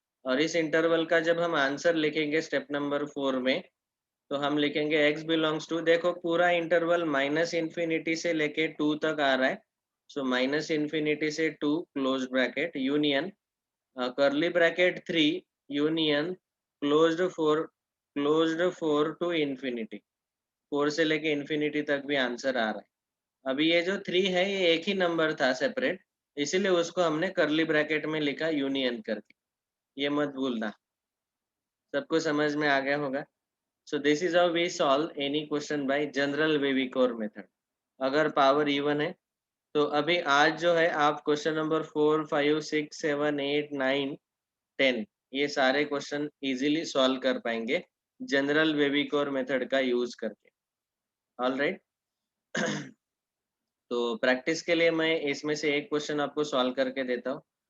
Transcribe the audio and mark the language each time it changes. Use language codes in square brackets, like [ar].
[hi] और इस इंटरवल का जब हम आंसर लिखेंगे स्टेप नंबर 4 में, तो हम लिखेंगे x बिलोंग्स टू, देखो पूरा इंटरवल माइनस इन्फिनिटी से लेके 2 तक आ रहा है, सो माइनस इन्फिनिटी से 2 [en] close bracket union curly bracket 3 union closed 4 to infinity, [hi] 4 से लेके इन्फिनिटी तक भी आंसर आ रहा है। अभी ये जो 3 है ये एक ही नंबर था सेपरेट, इसीलिए उसको हमने कर्ली ब्रैकेट में लिखा यूनियन करके, ये मत भूलना। सबको समझ में आ गया होगा? [en] So this is how we solve any question by general Weaver method. [hi] अगर पावर इवन है तो अभी आज जो है आप क्वेश्चन नंबर 4, 5, 6, 7, 8, 9, 10 ये सारे क्वेश्चन इजीली सॉल्व कर पाएंगे जनरल वेविकोर मेथड का यूज करके। All right. तो प्रैक्टिस के लिए मैं इसमें से एक क्वेश्चन आपको सॉल्व करके देता हूँ।